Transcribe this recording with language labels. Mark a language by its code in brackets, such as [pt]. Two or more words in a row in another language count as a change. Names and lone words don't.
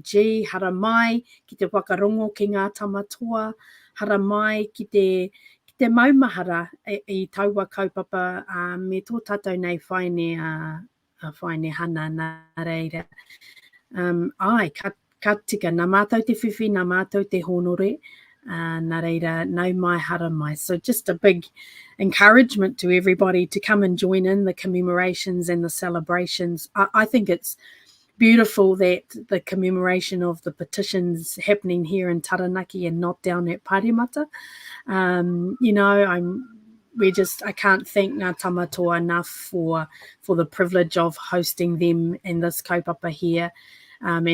[mi] G, hara mai ki te whakarongo ki Ngā Tamatoa, hara mai ki te maumahara I taua kaupapa, me tō tātou nei whaine hana, nā reira. Ka tika, nā mātou te whiwhi, nā mātou te honore, nā reira, nau mai, hara mai. [en] So just a big encouragement to everybody to come and join in the commemorations and the celebrations. I think it's beautiful that the commemoration of the petitions happening here in Taranaki and not down at Pāremata. I can't thank Ngā Tamatoa enough for the privilege of hosting them in this kaupapa here.